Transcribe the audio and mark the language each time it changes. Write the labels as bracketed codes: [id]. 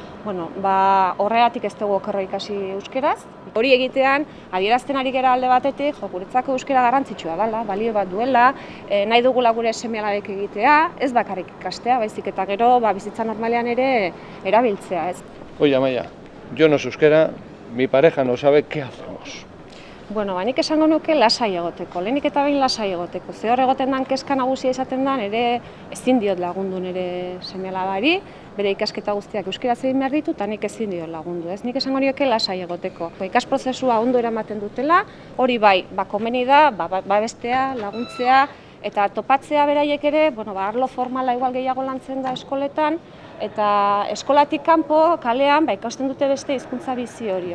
[eu] Horregatik ez dugu okerro ikasi euskeraz. Hori egitean, adierazten ari gera alde batetik, guretzako euskera garrantzitsua dela, balio bat duela, nahi dugula gure seme-alabek egitea, ez bakarrik ikastea, baizik eta gero bizitza normalean ere erabiltzea, ez. [es] Oye, Amaia, yo no sé euskera, mi pareja no sabe qué hacemos. [eu] Nik esango nuke lasai egoteko, lehenik eta behin lasai egoteko. Ze hor egoten den kezka nagusia izaten den, ere ezin diot lagundu nire seme-alabari, bere ikasketa guztiak euskaraz egin behar ditu, eta nik ezin diot lagundu, ez? Nik esango nioke lasai egoteko. Ikasprozesua ondo eramaten dutela, hori komeni da, babestea, laguntzea, eta topatzea beraiek ere, arlo formala igual gehiago lantzen da eskoletan, eta eskolatik kanpo, kalean, ikasten dute beste hizkuntza bizi hori.